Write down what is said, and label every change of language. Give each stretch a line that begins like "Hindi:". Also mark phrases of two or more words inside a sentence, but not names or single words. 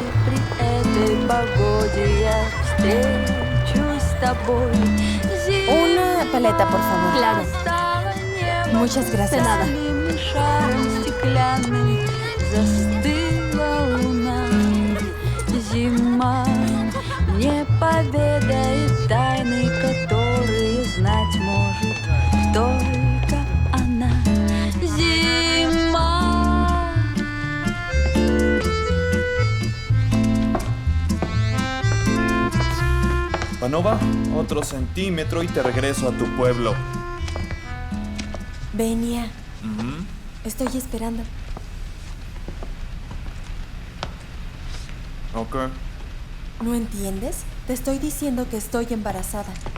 Russian: При этой погоде я встречусь с тобой.
Spanish: Una paleta, por favor. Claro. Muchas gracias. De nada.
Russian: Шаром стеклянным застыла луна. Зима не поведает тайны, которые знать может только она. Зима.
Spanish: Panova, otro centímetro y te regreso a tu pueblo. Venia. Estoy esperando. Ok. ¿No entiendes? Te estoy diciendo que estoy embarazada.